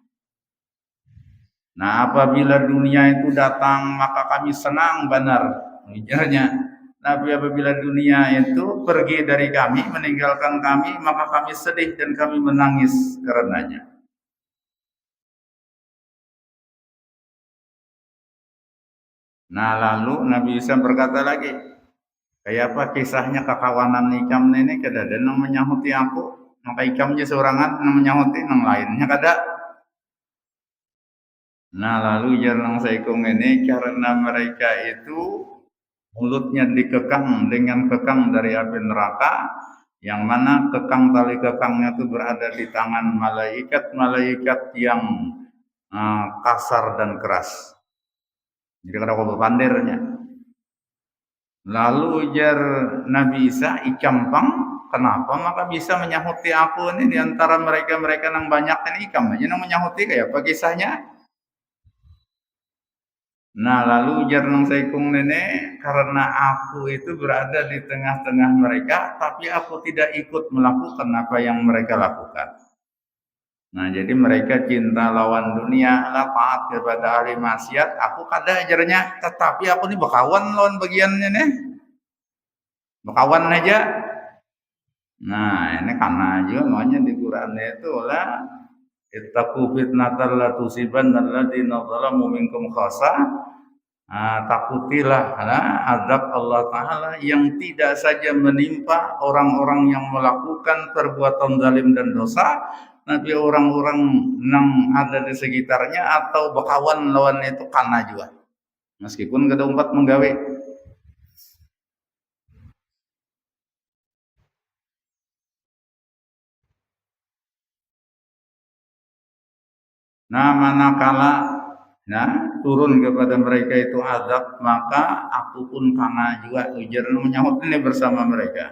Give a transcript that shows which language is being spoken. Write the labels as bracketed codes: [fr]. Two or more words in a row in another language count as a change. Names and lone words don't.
[id] Nah apabila dunia itu datang maka kami senang benar, ujarnya. Tapi apabila dunia itu pergi dari kami, meninggalkan kami, maka kami sedih dan kami menangis karenanya. [bjn] Nah lalu Nabi Isa berkata lagi, kayak apa kisahnya kekawanan ikam ini, kada ada yang menyahuti aku, maka ikamnya seorangan yang menyahuti, yang lainnya kada. Nah lalu jarang Saikung ini, [id] karena mereka itu mulutnya dikekang dengan kekang dari api neraka, yang mana kekang tali kekangnya itu berada di tangan malaikat-malaikat yang kasar dan keras. [bjn] Jadi kada kau pandirnya. Lalu ujar Nabi Isa, ikampang, kenapa maka bisa menyahuti aku ini di antara mereka-mereka yang banyak ini, ikam aja yang menyahuti, kayak apa kisahnya? Nah, lalu ujar Nang Saikung nenek, [id] karena aku itu berada di tengah-tengah mereka, tapi aku tidak ikut melakukan apa yang mereka lakukan. [bjn] Nah, jadi mereka cinta lawan dunia, lah taat kepada ahli maksiat, aku kada ajarnya, tetapi aku nih bakawan lawan bagiannya nih. Bakawan aja. Nah, ini karena juga makanya di Quran itu lah [ar] اتقوا فتنة لا تصيبن الذين ظلموا منكم خاصة. [id] Takutilah azab Allah Ta'ala yang tidak saja menimpa orang-orang yang melakukan perbuatan zalim dan dosa, tapi orang-orang yang ada di sekitarnya atau bakawan lawan itu kana juga. [bjn] Meskipun kada umpat menggawe. Nah, manakala turun kepada mereka itu azab, maka aku pun kana juga ujar menyahut ini bersama mereka.